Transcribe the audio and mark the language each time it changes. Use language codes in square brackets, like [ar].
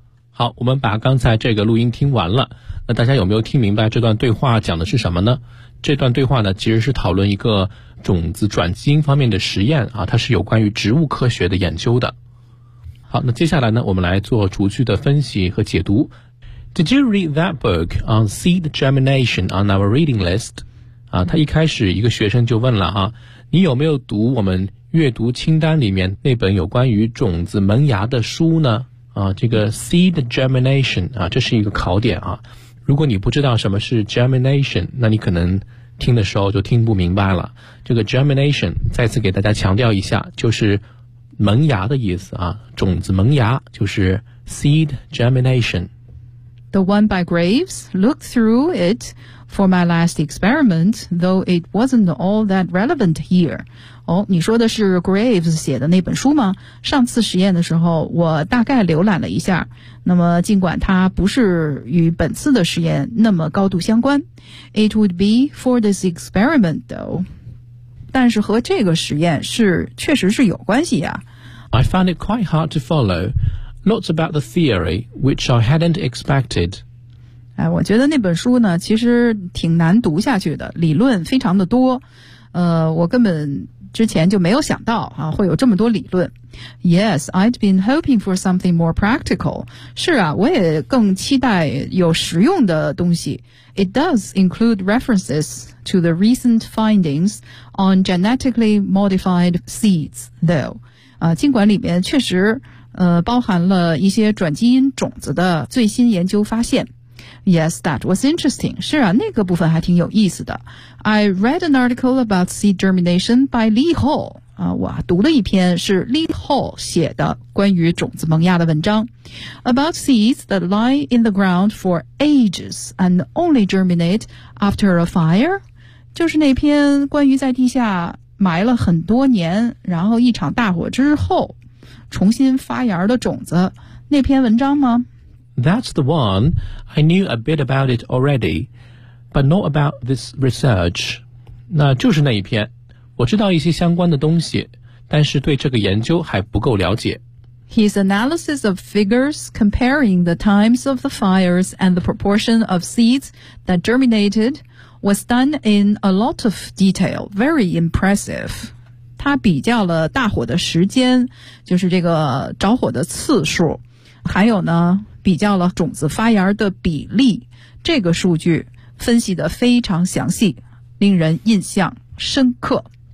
[zh] 好，我们把刚才这个录音听完了，那大家有没有听明白这段对话讲的是什么呢？这段对话呢，其实是讨论一个种子转基因方面的实验啊，它是有关于植物科学的研究的。好，那接下来呢，我们来做逐句的分析和解读。 [en] Did you read that book on seed germination on our reading list? [zh] 他一开始一个学生就问了啊，你有没有读我们阅读清单里面那本有关于种子萌芽的书呢？啊，这个 seed germination 啊，这是一个考点啊。如果你不知道什么是 germination， 那你可能听的时候就听不明白了。这个 germination 再次给大家强调一下，就是萌芽的意思啊，种子萌芽就是 seed germination。 [en] The one by Graves looked through it for my last experiment, though it wasn't all that relevant here. [zh] 哦，你说的是 Graves 写的那本书吗？上次实验的时候，我大概浏览了一下。那么尽管它不是与本次的实验那么高度相关 ， [en] it would be for this experiment, though. [zh] 但是和这个实验是确实是有关系呀。 [en] I found it quite hard to follow. Lots about the theory, which I hadn't expected. [zh] 哎，我觉得那本书呢，其实挺难读下去的，理论非常的多。我根本之前就没有想到啊，会有这么多理论。 [en] Yes, I'd been hoping for something more practical. [zh] 是啊，我也更期待有实用的东西。 [en] It does include references to the recent findings on genetically modified seeds, though. [zh] 尽管里面确实包含了一些转基因种子的最新研究发现。 [en] Yes, that was interesting. [zh] 是啊，那个部分还挺有意思的。 [en] I read an article about seed germination by Li Hou. [zh] 我读了一篇是 Li Hou 写的关于种子萌芽的文章。 [en] About seeds that lie in the ground for ages and only germinate after a fire. [zh] 就是那篇关于在地下埋了很多年，然后一场大火之后重新发芽的种子，那篇文章吗？ [en] That's the one. I knew a bit about it already, but not about this research. [zh] 那就是那一篇。我知道一些相关的东西，但是对这个研究还不够了解。 [en] His analysis of figures comparing the times of the fires and the proportion of seeds that germinated was done in a lot of detail. Very impressive. [zh] 他比较了大火的时间，就是这个着火的次数，还有呢，比较了种子发芽的比例，这个数据分析得非常详细，令人印象深刻。